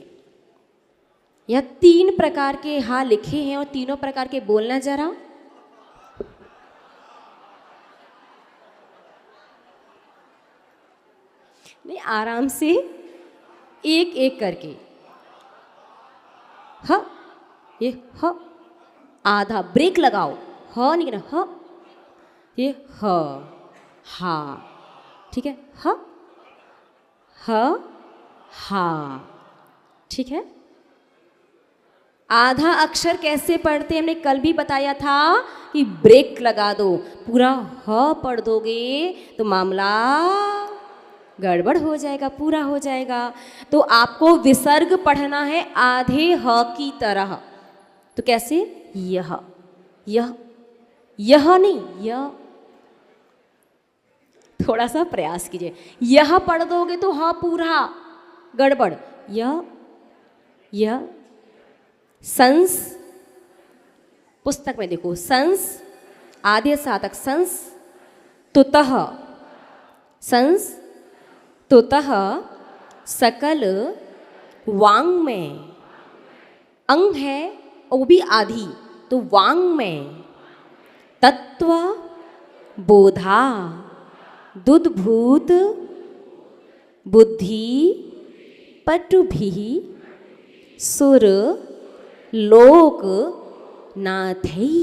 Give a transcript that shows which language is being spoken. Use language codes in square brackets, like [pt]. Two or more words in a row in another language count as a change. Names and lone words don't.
[hi] यह 3 प्रकार के हा लिखे हैं और तीनों प्रकार के बोलना जरा। नहीं, आराम से एक एक करके। ह, ये ह, आधा ब्रेक लगाओ। ह नहीं कहना, ह, ये ह, हा, ठीक है, ह, ह, हा, ठीक है। आधा अक्षर कैसे पढ़ते हैं? हमने कल भी बताया था कि ब्रेक लगा दो। पूरा ह पढ़ दोगे तो मामला गड़बड़ हो जाएगा, पूरा हो जाएगा। तो आपको विसर्ग पढ़ना है आधे ह की तरह। तो कैसे? यह, यह नहीं, यह। थोड़ा सा प्रयास कीजिए। यह पढ़ दोगे तो ह पूरा गड़बड़। यह संस, पुस्तक में देखो, संस आधे [sa] सातक, संस तुतः, संस तुतः सकल वांग में, [hi] अंग है वो भी आधी, तो [sa] वांग में तत्व बोधा दुद्भूत बुद्धि पटुभिः सुर लोक नाथई।